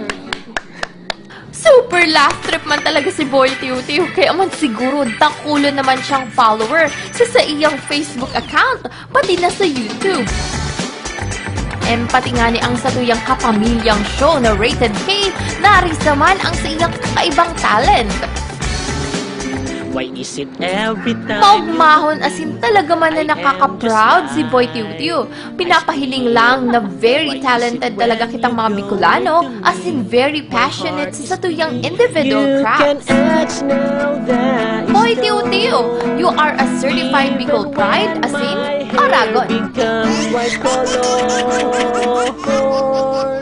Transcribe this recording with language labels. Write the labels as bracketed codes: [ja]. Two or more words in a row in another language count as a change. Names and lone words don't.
[en] Super last trip [bik] man talaga si Boy Tiw Tiw. Kaya man siguro dakulo naman siyang follower sa iyang Facebook account, pati na sa YouTube. Pati nga ni ang sa tuyang kapamilyang show na Rated K, narisaman ang sa iyang kakaibang talent. [en] Why is it every time? [bik] Maugmahon asin talaga man na nakaka-proud si Boy Tiw Tiw. Pinapahiling lang na [en] very talented [bik] talaga kitang mga Bicolano, asin [en] very passionate [bik] sa tuyang [en] individual crafts. Boy Tiw Tiw, you are a certified Bicol Pride, asin Aragon.